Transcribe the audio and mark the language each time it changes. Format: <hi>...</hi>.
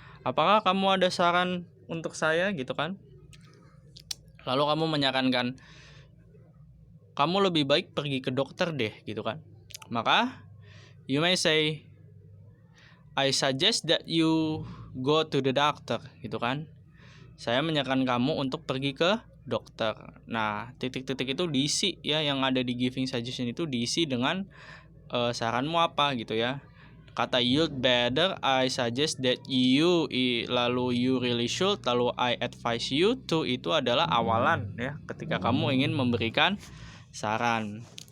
<id>Apakah kamu ada saran untuk saya gitu kan. Lalu kamu menyarankan kamu lebih baik pergi ke dokter deh gitu kan. Maka</id> <en>you may say I suggest that you go to the doctor</en> <id>gitu kan. Saya menyarankan kamu untuk pergi ke dokter. Nah, titik-titik itu diisi ya, yang ada di</id> <en>giving suggestion</en> <id>itu diisi dengan saranmu apa gitu ya. Kata</id> <en>you'd better, I suggest that you,</en> <id>lalu</id> <en>you really should, lalu I advise you to,</en> <id>itu adalah awalan ya ketika kamu ingin memberikan saran.</id>